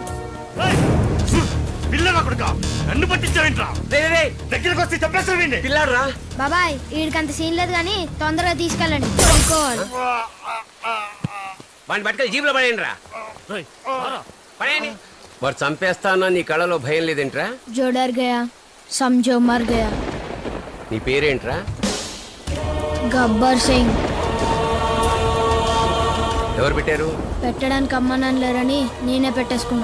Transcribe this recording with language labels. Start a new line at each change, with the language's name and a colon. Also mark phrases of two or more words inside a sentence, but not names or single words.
Telugu: నన్ను పట్టించావేంట్రా? దగ్గరకు వస్తే చెప్పేస్తావేంటి? పిల్లాడు రా. బాబాయ్ వీడికంత సీన్ లేదు కానీ తొందరగా తీసుకెళ్ళండి. అనుకోవాలి. వాడిని పట్టుకొని జీబులో పడేయండి రా. పడేయండి. వాడు చంపేస్తానా నీ కళలో భయం లేదేంట్రా?
Hindi: जो डर गया समझो मर गया.
Telugu: నీ పేరేంట్రా? గబ్బర్ సింగ్. ఎవరు పెట్టారు? పెట్టడానికి అమ్మ లేరని నేనే పెట్టేసుకున్నా.